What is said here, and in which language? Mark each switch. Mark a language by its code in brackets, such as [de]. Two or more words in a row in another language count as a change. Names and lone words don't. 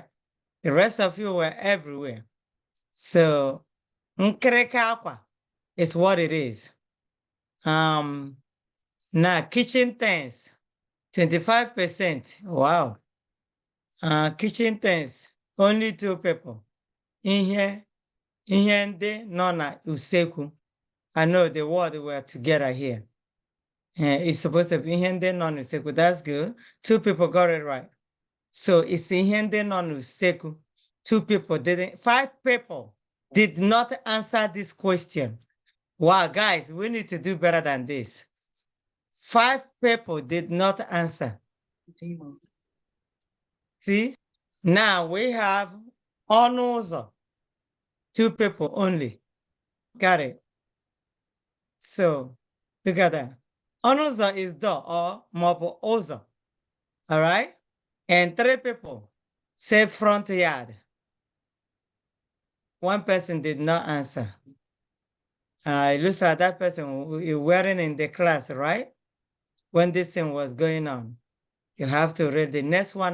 [en] The rest of you were everywhere. So, is what it is. Now, kitchen things, 25%. Wow. Kitchen things, only 2 people. [ig] Ihe, ihe ndị nọ na usekwu. [en] I know the word were together here. It's supposed to be [ig] ihe ndị nọ n'usekwu. [en] That's good. 2 people got it right. So it's [ig] ihe ndị nọ n'usekwu. [en] 2 people didn't. 5 people did not answer this question. Wow, guys, we need to do better than this. 5 people did not answer. See, now we have [ig] ọnụ ụzọ. [en] 2 people only. Got it. So look at that. [ig] Ọnụ ụzọ [en] is door or [ig] maọbụ ụzọ. [en] All right. And 3 people say front yard. 1 person did not answer. It looks like that person wearing in the class, right? When this thing was going on. You have to read the next one.